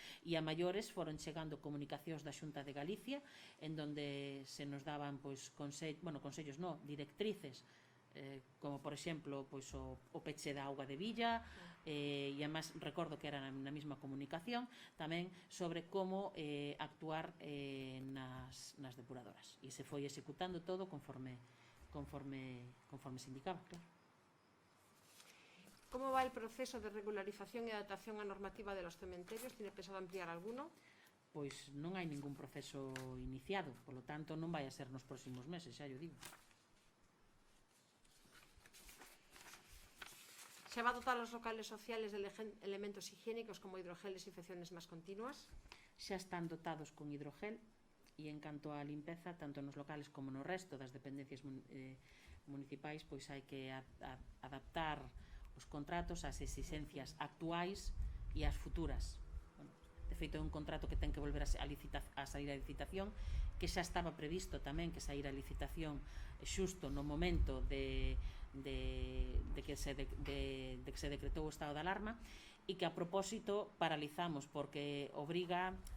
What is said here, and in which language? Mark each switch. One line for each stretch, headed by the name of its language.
Galician: E a maiores foron chegando comunicacións da Xunta de Galicia en donde se nos daban consellos, directrices, como por exemplo o peche da auga de Villa, e además recordo que era na mesma comunicación tamén sobre como actuar nas depuradoras, e se foi executando todo conforme se indicaba, claro.
Spanish: Como va el proceso de regularización
Galician: e adaptación á normativa
Spanish: de los cementerios? Tiene pensado ampliar alguno?
Galician: Pois non hai ningún proceso iniciado, polo tanto non vai a ser nos próximos meses, xa yo digo.
Spanish: ¿Se va a dotar los locales sociales de elementos higiénicos como hidrogel, desinfecciones más continuas?
Galician: Xa están dotados con hidrogel e en canto á limpeza, tanto nos locales como no resto das dependencias municipais, pois hai que adaptar os contratos ás exigencias actuais e ás futuras. De feito, é un contrato que ten que volver a sair a licitación, que xa estaba previsto tamén que saíra a licitación xusto no momento de que se decretou o estado de alarma, e que a propósito paralizamos porque obriga,